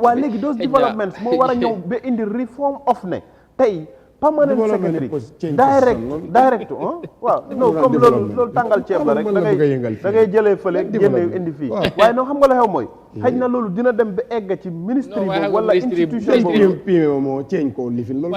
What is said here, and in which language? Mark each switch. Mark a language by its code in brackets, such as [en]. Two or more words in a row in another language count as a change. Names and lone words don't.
[wo] waaw léegi [en] those developments [wo] moo war a ñëw ba indi reform of ne tey [en] permanent secretary [wo] direct waaw non comme loolu tàngal ceeb la rek da ngay jëlee fële génne indi fii waaye noonu xam nga la xew mooy xëy na loolu dina dem ba egg ci ministry boobu wala institution boobu moo ceeñ ko lifin loolu